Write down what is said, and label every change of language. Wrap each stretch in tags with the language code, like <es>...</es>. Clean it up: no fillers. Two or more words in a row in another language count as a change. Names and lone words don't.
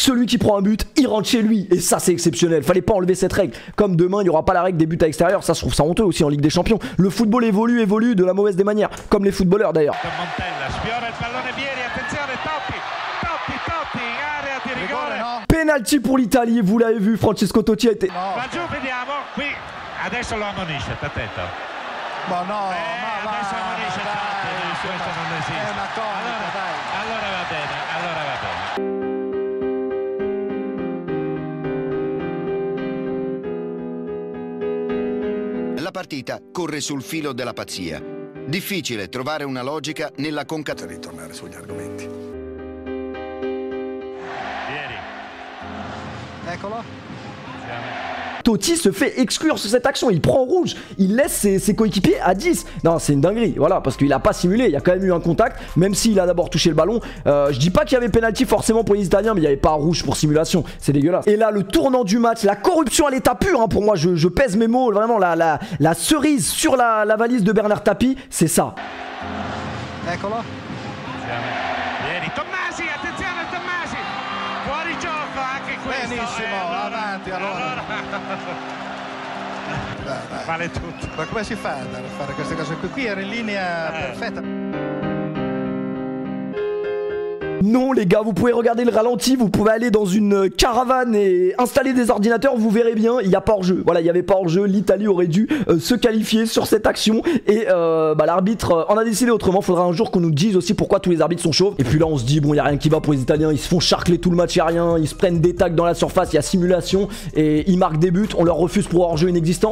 <fr>Celui qui prend un but, il rentre chez lui. Et ça, c'est exceptionnel. Fallait pas enlever cette règle. Comme demain, il n'y aura pas la règle des buts à l'extérieur. Ça, je trouve ça honteux aussi en Ligue des Champions. Le football évolue de la mauvaise des manières, comme les footballeurs d'ailleurs. Penalty pour l'Italie, vous l'avez vu, Francesco Totti a été...</fr> <it>Adesso lo ammonisce, attento. Ma no, adesso ammonisce Totti, questo non esiste. Allora va bene, allora va bene. La partita corre sul filo della pazzia. Difficile trovare una logica nella concatenazione. Ritornare sugli argomenti. Vieri. Eccolo.</it> <fr>Totti se fait exclure sur cette action, il prend rouge, il laisse ses coéquipiers à 10. Non, c'est une dinguerie, voilà, parce qu'il a pas simulé, il y a quand même eu un contact, même s'il a d'abord touché le ballon. Je dis pas qu'il y avait penalty forcément pour les Italiens, mais il n'y avait pas rouge pour simulation, c'est dégueulasse. Et là, le tournant du match, la corruption à l'état pur, hein, pour moi, je pèse mes mots, vraiment, la cerise sur la valise de Bernard Tapie, c'est ça.</fr> <it>Eccolo. Vieri, Tommasi, attenzione Tommasi, fuori gioco anche questo. Benissimo, avanti allora. Vale tutto. Ma come si fa a fare queste cose qui? Qui era in linea perfetta.</it> <fr>Non les gars, vous pouvez regarder le ralenti, vous pouvez aller dans une caravane et installer des ordinateurs, vous verrez bien, il n'y a pas hors-jeu. Voilà, il n'y avait pas hors-jeu, l'Italie aurait dû se qualifier sur cette action et l'arbitre en a décidé autrement. Faudra un jour qu'on nous dise aussi pourquoi tous les arbitres sont chauves. Et puis là on se dit, bon, il n'y a rien qui va pour les Italiens, ils se font charcler tout le match, il n'y a rien, ils se prennent des tacs dans la surface, il y a simulation et ils marquent des buts, on leur refuse pour hors-jeu inexistant.</fr>